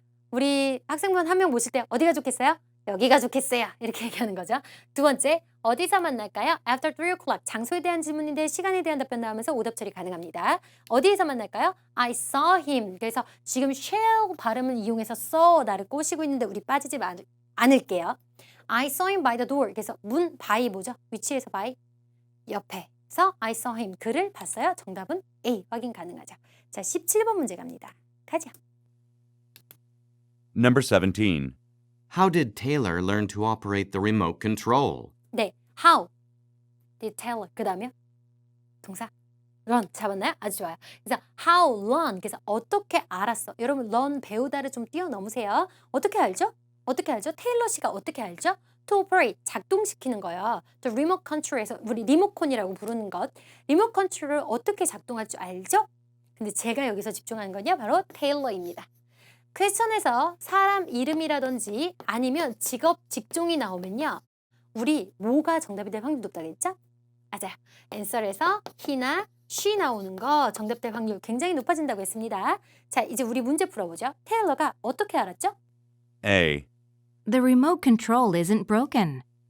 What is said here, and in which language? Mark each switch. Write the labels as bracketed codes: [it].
[ko] 우리 학생분 한 명 모실 때 어디가 좋겠어요? 여기가 좋겠어요. 이렇게 얘기하는 거죠. 두 번째, 어디서 만날까요? [en] After 3 o'clock. [ko] 장소에 대한 질문인데 시간에 대한 답변 나오면서 오답 처리 가능합니다. 어디에서 만날까요? [en] I saw him. [ko] 그래서 지금 shall 발음을 이용해서 saw나를 꼬시고 있는데 우리 빠지지 않을게요. [en] I saw him by the door. [ko] 그래서 문, [en] by 뭐죠? [ko] 위치에서 by, 옆에서 [en] I saw him. [ko] 그를 봤어요. 정답은 A. 확인 가능하죠. 자, 17번 문제 갑니다. 가자. [en] Number 17. How did Taylor learn to operate the remote control? [ko] 네, [en] how did Taylor [ko] 그 다음에요? 동사 run 잡았나요? 아주 좋아요. 그래서 how learn 그래서 어떻게 알았어? 여러분 learn 배우다를 좀 뛰어넘으세요. 어떻게 알죠? 테일러 씨가 어떻게 알죠? to operate, 작동시키는 거예요. The remote control에서 우리 리모컨이라고 부르는 것. 리모트 컨트롤을 어떻게 작동할 줄 알죠? 근데 제가 여기서 집중하는 건요. 바로 테일러입니다. 퀘스천에서 사람 이름이라든지 아니면 직업, 직종이 나오면요. 우리 뭐가 정답이 될 확률이 높다고 했죠? 맞아요. 앤서에서 he나 she 나오는 거 정답 될 확률 굉장히 높아진다고 했습니다. 자, 이제 우리 문제 풀어보죠. 테일러가 어떻게 알았죠? [en] A, The remote control isn't broken.